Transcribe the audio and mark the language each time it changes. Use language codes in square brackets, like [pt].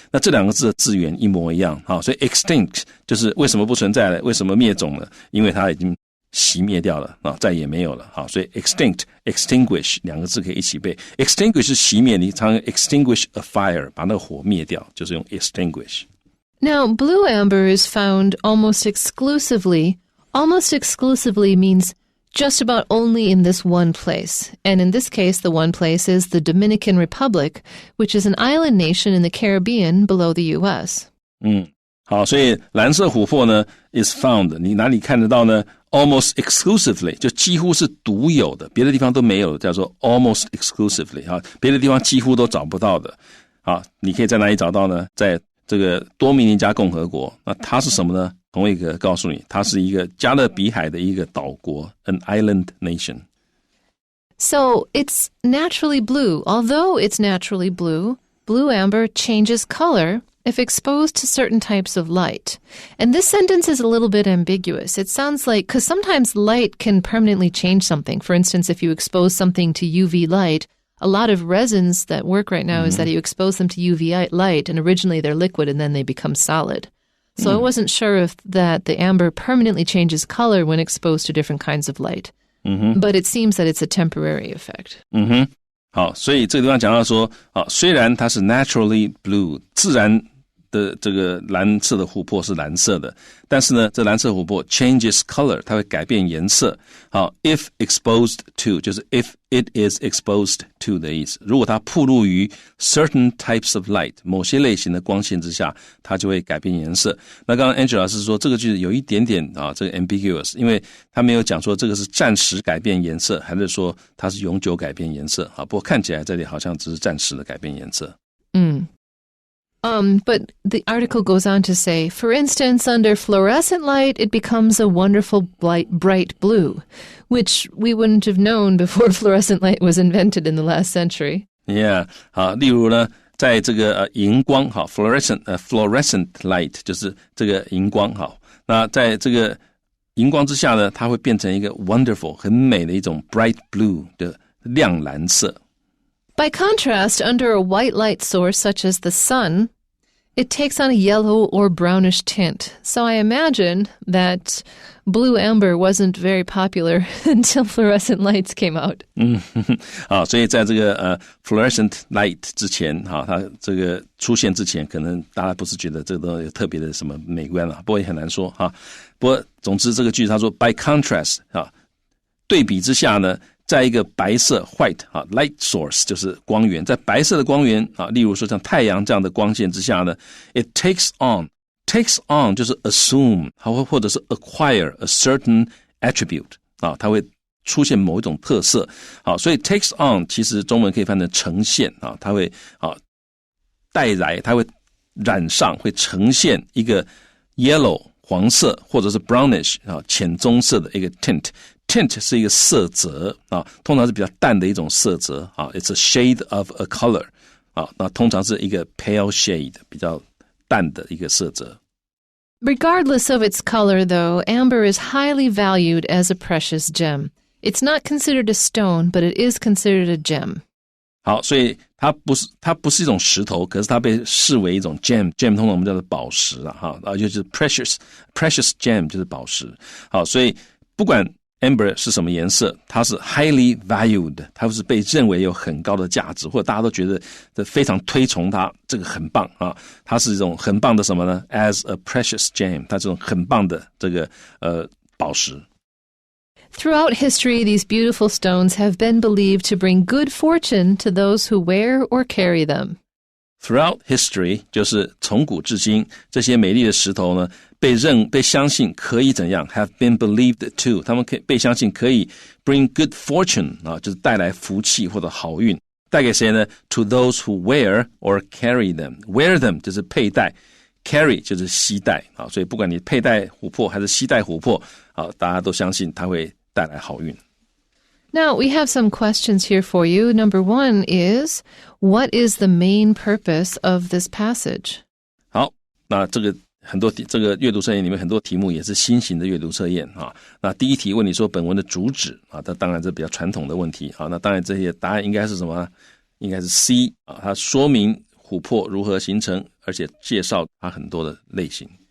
[zh] 那这两个字的字源一模一样，好，所以 extinct 就是为什么不存在了，为什么灭种了？因为它已经熄灭掉了啊，再也没有了。好，所以 extinguish 两个字可以一起背。 extinguish 是熄灭，你常常 [en] extinguish a fire [zh] 把那个火灭掉，就是用 extinguish。 [en] Now, blue amber is found almost exclusively. Almost exclusively means just about only in this one place. And in this case, the one place is the Dominican Republic, which is an island nation in the Caribbean below the U.S. [zh] 好，所以蓝色琥珀呢 [en] is found， [zh] 你哪里看得到呢？ [en] almost exclusively， [zh] 就几乎是独有的，别的地方都没有的，叫做 almost exclusively， 别的地方几乎都找不到的。好，你可以在哪里找到呢？在这个多米尼加共和国。那它是什么呢？同一个告诉你，它是一个加勒比海的一个岛国 ， [en] an island nation. So it's naturally blue. Although it's naturally blue, blue amber changes color if exposed to certain types of light. And this sentence is a little bit ambiguous. It sounds like, because sometimes light can permanently change something. For instance, if you expose something to UV light, a lot of resins that work right now is that you expose them to UV light, and originally they're liquid and then they become solid. So I wasn't sure if that the amber permanently changes color when exposed to different kinds of light. But it seems that it's a temporary effect. [zh] 好，所以这个地方讲到说，虽然它是 [en] naturally blue， [zh] 自然的这个蓝色的琥珀是蓝色的，但是呢，这蓝色琥珀 [en] changes color， [zh] 它会改变颜色。好 ， [en] if exposed to [zh] 就是 [en] if it is exposed to [zh] 的意思。如果它暴露于 [en] certain types of light [zh] 某些类型的光线之下，它就会改变颜色。那刚刚 Angela 老师说这个句子有一点点这个 ambiguous， 因为他没有讲说这个是暂时改变颜色，还是说它是永久改变颜色。好，不过看起来这里好像只是暂时的改变颜色。 [en] But the article goes on to say, for instance, under fluorescent light, it becomes a wonderful bright blue, which we wouldn't have known before fluorescent light was invented in the last century. [zh] Yeah, 好，例如呢，在这个荧光 [en] fluorescent light [zh] 就是这个荧光好，那在这个荧光之下呢，它会变成一个 wonderful 很美的一种 [en] bright blue [zh] 的亮蓝色。 [en] By contrast, under a white light source such as the sun, it takes on a yellow or brownish tint. So I imagine that blue amber wasn't very popular until fluorescent lights came out. [zh] 好，所以在这个 [en] fluorescent light [zh] 之前，它这个出现之前，可能大家不是觉得这个东西有特别的什么美观了，不过也很难说哈。不过总之这个句子他说 [en] by contrast [zh] 对比之下呢。在一个白色 [en] white light source [zh] 就是光源，在白色的光源例如说像太阳这样的光线之下呢 [en] it takes on [zh] 就是 assume 或者是 [en] acquire a certain attribute [zh] 它会出现某一种特色所以 [en] takes on [zh] 其实中文可以翻成呈现它会带来它会染上会呈现一个 yellow 黄色或者是 brownish 浅棕色的一个 tint 是一个色泽通常是比较淡的一种色泽 [en] it's a shade of a color [zh] 那通常是一个 [en] pale shade [zh] 比较淡的一个色泽。 [en] Regardless of its color, though, amber is highly valued as a precious gem. It's not considered a stone, but it is considered a gem. [zh] 好，所以它不是一种石头，可是它被视为一种 gem 通常我们叫做宝石就是 [en] precious gem [zh] 就是宝石。好，所以不管Amber 是什么颜色，它是 [en] highly valued， [zh] 它是被认为有很高的价值，或者大家都觉得非常推崇它，这个很棒它是一种很棒的什么呢 ？ [en] As a precious gem， [zh] 它这种很棒的这个宝石。 [en] Throughout history, these beautiful stones have been believed to bring good fortune to those who wear or carry them. Throughout history [zh] 就是从古至今，这些美丽的石头呢，被相信可以怎样 [en] have been believed to [zh] 他们可以被相信可以 [en] bring good fortune [zh] 就是带来福气或者好运，带给谁呢 [en] to those who wear or carry them wear them [zh] 就是佩戴 carry 就是携带所以不管你佩戴琥珀还是携带琥珀大家都相信它会带来好运。 [en] Now, we have some questions here for you. Number one is, what is the main purpose of this passage? [zh] 好，那这个很多这个阅读测验里面很多题目也是新型的阅读测验那第一题问你说本文的主旨这当然是比较传统的问题那当然这些答案应该是什么？应该是 C 它说明琥珀如何形成，而且介绍它很多的类型。